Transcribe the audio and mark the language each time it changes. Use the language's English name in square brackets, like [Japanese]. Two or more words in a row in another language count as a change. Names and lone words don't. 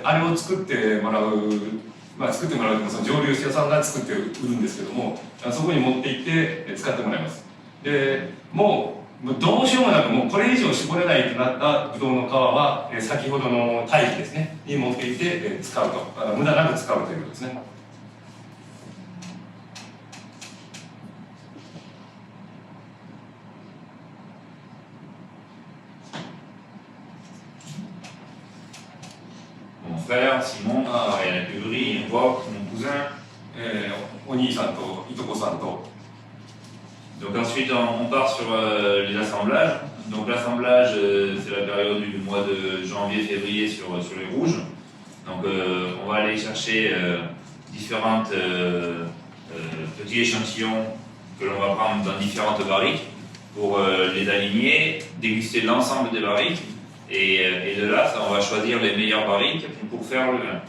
[Japanese] あれを作ってもらう、作ってもらうとその蒸留酒屋さんが作って売るんですけども、そこに持って行って使ってもらいます。でもうどうしようもなくもうこれ以上絞れないとなったブドウの皮は先ほどの堆肥ですねに持って行って使うと、無駄なく使うということですね。 [French] Mon frère Simon travaille à la cuverie, on voit mon cousin. [Japanese] お兄さんといとこさんと。 [French] Donc ensuite on part sur les assemblages. Donc l'assemblage c'est la période du mois de janvier-février sur les rouges. Donc on va aller chercher différentes petits échantillons que l'on va prendre dans différentes barriques pour les aligner, déguster l'ensemble des barriques et de là, on va choisir les meilleures barriques pour faire le vin.